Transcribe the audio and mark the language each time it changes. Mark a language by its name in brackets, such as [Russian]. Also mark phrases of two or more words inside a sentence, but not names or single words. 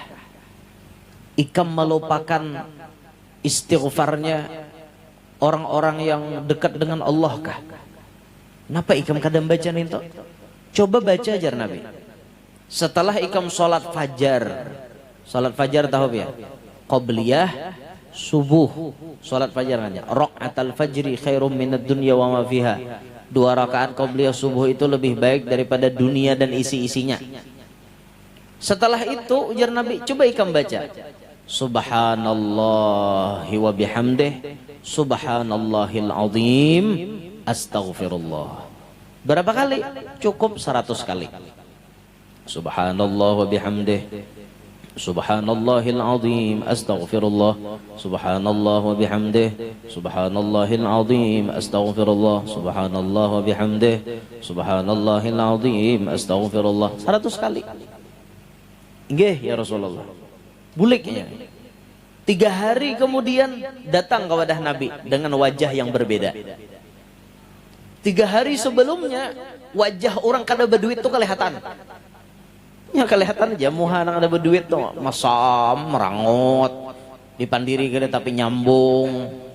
[Banjar] Ikam melupakan istighfarnya orang-orang yang dekat dengan Allah kah? Kenapa ikam kadang baca itu? Coba baca ajar Nabi. Setelah ikam sholat fajar tahu ya? Qobliyah subuh, sholat fajar aja. [Arabic] ركعتا الفجر خير من الدنيا وما فيها. [Banjar] 2 rakaat qobliyah subuh itu lebih baik daripada dunia dan isi-isinya. Setelah itu ujar Nabi, coba ikam baca. [Arabic] سبحان الله وبحمده سبحان الله العظيم أستغفر الله. Berapa kali? Cukup 100 kali. سبحان الله وبحمده سبحان الله العظيم أستغفر الله. سبحان الله وبحمده سبحان الله العظيم أستغفر الله. سبحان الله وبحمده سبحان الله العظيم أستغفر الله. [Banjar] 100 kali. Nggih ya Rasulullah. Buliknya 3 hari kemudian datang kepada Nabi dengan wajah yang berbeda. 3 hari sebelumnya wajah orang kada berduit tuh kelihatan. Ya kelihatan aja muha nang ada berduit tuh masam, merangot, dipandiri kada tapi nyambung.